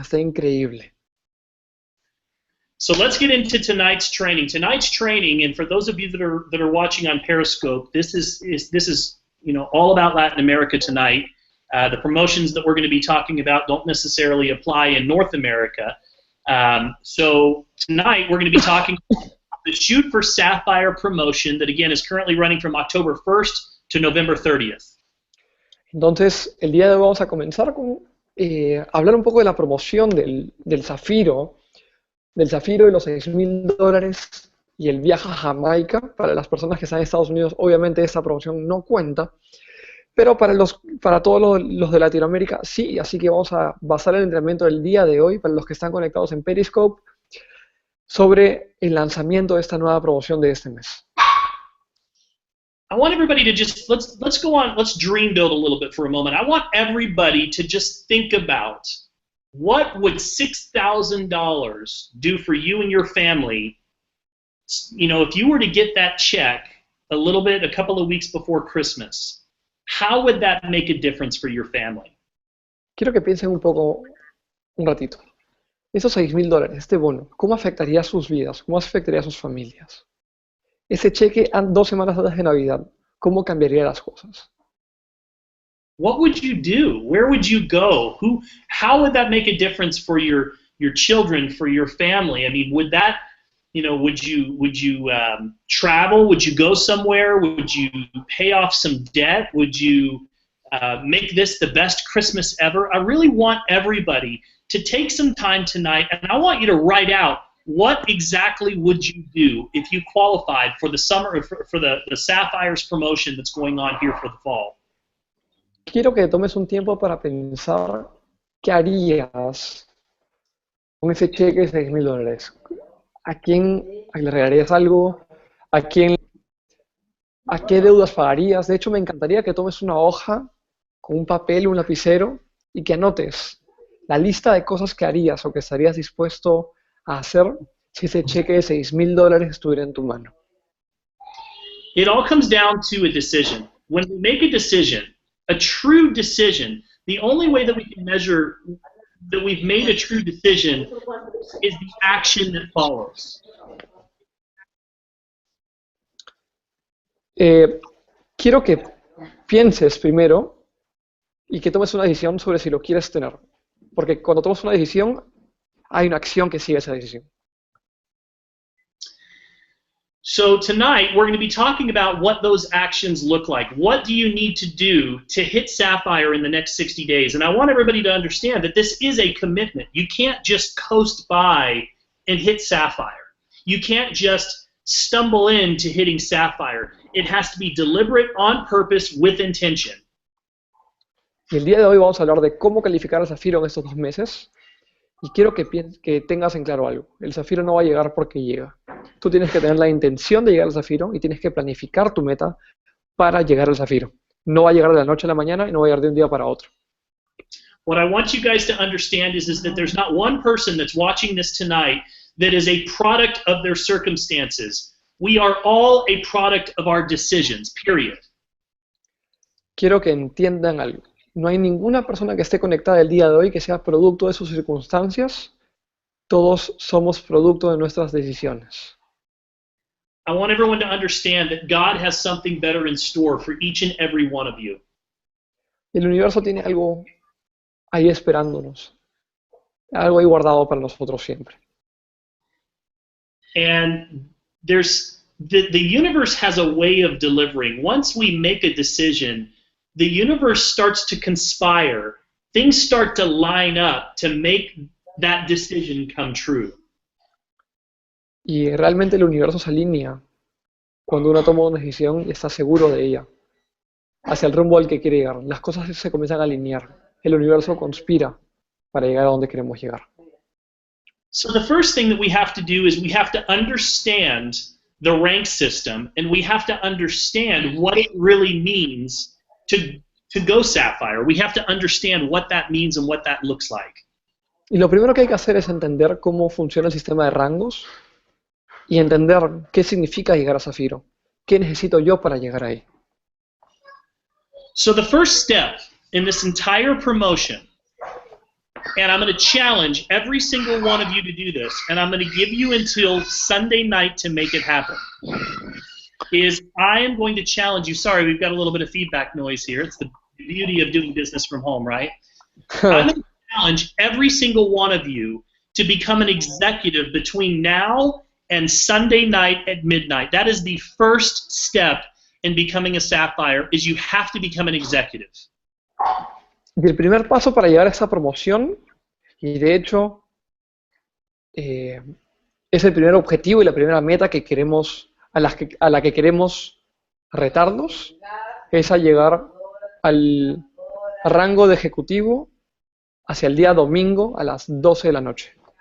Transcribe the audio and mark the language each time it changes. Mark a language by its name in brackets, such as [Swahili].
[Spanish] Está increíble. [English] So let's get into tonight's training. Tonight's training, and for those of you that are watching on Periscope, this is all about Latin America tonight. The promotions that we're going to be talking about don't necessarily apply in North America. So tonight we're going to be talking about the Shoot for Sapphire promotion that again is currently running from October 1st to November 30th. [Spanish] Entonces, el día de hoy vamos a comenzar con hablar un poco de la promoción del Zafiro y los $6,000 y el viaje a Jamaica. Para las personas que están en Estados Unidos, obviamente esta promoción no cuenta, pero para todos los de Latinoamérica sí, así que vamos a basar el entrenamiento del día de hoy, para los que están conectados en Periscope, sobre el lanzamiento de esta nueva promoción de este mes. [English] I want everybody to just, let's go on, let's dream build a little bit for a moment. I want everybody to just think about what would $6,000 do for you and your family, if you were to get that check a couple of weeks before Christmas. How would that make a difference for your family? [Spanish] Quiero que piensen un ratito. Esos $6,000, este bono, ¿cómo afectaría a sus vidas? ¿Cómo afectaría a sus familias? Ese cheque 2 semanas antes de Navidad, ¿cómo cambiaría las cosas? [English] What would you do? Where would you go? How would that make a difference for your children, for your family? I mean, would that, would you travel? Would you go somewhere? Would you pay off some debt? Would you make this the best Christmas ever? I really want everybody to take some time tonight, and I want you to write out what exactly would you do if you qualified for the summer, for the Sapphires promotion that's going on here for the fall. [Spanish] Quiero que tomes un tiempo para pensar qué harías con ese cheque de $6,000. ¿A quién le regalarías algo? ¿A qué deudas pagarías? De hecho, me encantaría que tomes una hoja con un papel y un lapicero y que anotes la lista de cosas que harías o que estarías dispuesto a hacer si ese cheque de $6,000 estuviera en tu mano. [English] It all comes down to a decision. When we make a decision, a true decision, the only way that we can measure that we've made a true decision is the action that follows. [Spanish] Quiero que pienses primero y que tomes una decisión sobre si lo quieres tener. Porque cuando tomas una decisión, hay una acción que sigue esa decisión. [English] So tonight, we're going to be talking about what those actions look like. What do you need to do to hit Sapphire in the next 60 days? And I want everybody to understand that this is a commitment. You can't just coast by and hit Sapphire. You can't just stumble into hitting Sapphire. It has to be deliberate, on purpose, with intention. [Spanish] Y el día de hoy vamos a hablar de cómo calificar al Zafiro en estos 2 meses. Y quiero que tengas en claro algo. El zafiro no va a llegar porque llega. Tú tienes que tener la intención de llegar al zafiro y tienes que planificar tu meta para llegar al zafiro. No va a llegar de la noche a la mañana y no va a llegar de un día para otro. [English] What I want you guys to understand is that there's not one person that's watching this tonight that is a product of their circumstances. We are all a product of our decisions, period. [Spanish] Quiero que entiendan algo. No hay ninguna persona que esté conectada el día de hoy que sea producto de sus circunstancias. Todos somos producto de nuestras decisiones. [English] I want everyone to understand that God has something better in store for each and every one of you. [Spanish] El universo tiene algo ahí esperándonos. Algo ahí guardado para nosotros siempre. [English] And there's the universe has a way of delivering. Once we make a decision, the universe starts to conspire. Things start to line up to make that decision come true. [Spanish] Y realmente el universo se alinea cuando uno toma una decisión y está seguro de ella, hacia el rumbo al que quiere llegar. Las cosas se comienzan a alinear. El universo conspira para llegar a donde queremos llegar. [English] So the first thing that we have to do is we have to understand the rank system, and we have to understand what it really means to go Sapphire. We have to understand what that means and what that looks like. [Spanish] Y lo primero que hay que hacer es entender cómo funciona el sistema de rangos y entender qué significa llegar a Zafiro. ¿Qué necesito yo para llegar ahí? [English] So the first step in this entire promotion, and I'm going to challenge every single one of you to do this, and I'm going to give you until Sunday night to make it happen, is I am going to challenge you. Sorry, we've got a little bit of feedback noise here. It's the beauty of doing business from home, right? I'm going to challenge every single one of you to become an executive between now and Sunday night at midnight. That is the first step in becoming a Sapphire, is you have to become an executive. [Spanish] Y el primer paso para llegar a esta promoción, y de hecho es el primer objetivo y la primera meta que queremos, a la que queremos retarnos, es a llegar al rango de ejecutivo hacia el día domingo a las 12 de la noche.